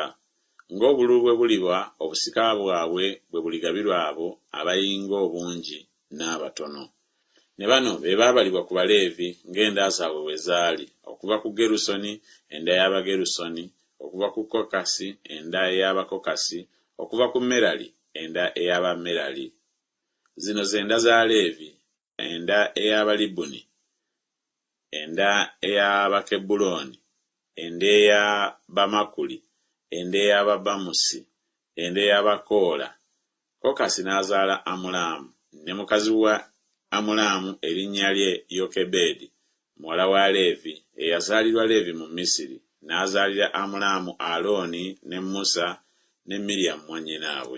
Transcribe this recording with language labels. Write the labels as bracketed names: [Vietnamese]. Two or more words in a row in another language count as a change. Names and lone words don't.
[Ganda] Ng'obululu bwe buliba obusika bwabwe bwe buligabirwa abo abayinga obungi n'abatono. Ne bano be baabalibwa ku Baleevi ng'enda zaabwe bwe zaali, okuva ku Gerusoni enda y'Abagerusoni, okuva ku Kokasi enda ey'Abakokasi, okuva ku Merali enda ey'Abamerali. Zino z'enda za Leevi: enda ey'Abalibuni, enda ey'Abakebbulooni, enda ey'Abamakuli, enda ey'Ababamusi, enda ey'Abakoola. Kokasi n'azaala Amulaamu, ne mukazi wa Amulaamu erinnya lye Yokebedi, muwala wa Leevi, eyazaalirwa Leevi mu Misiri, n'azaalira Amulaamu Alooni ne Musa ne Miriyamu mwannyinaabwe.